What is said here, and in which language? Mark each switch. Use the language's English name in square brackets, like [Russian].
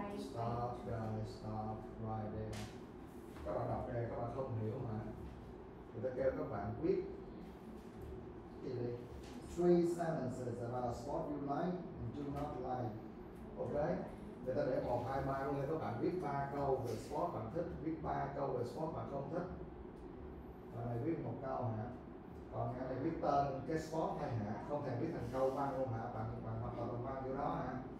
[English] Stop, guys, stop, right there. [Vietnamese] Các bạn đọc đây, các bạn không hiểu mà. Người ta kêu các bạn viết gì đi? [English] 3 sentences about a sport you like and do not like. Ok? [Vietnamese] Người ta để 1, 2, 3 luôn, các bạn viết 3 câu về sport bạn thích, viết 3 câu về sport bạn không thích. Bạn này viết 1 câu hả? Còn cái này viết tên cái sport hay hả? Không thể viết thành câu văn luôn hả? Bạn hoặc là bạn văn kiểu đó hả?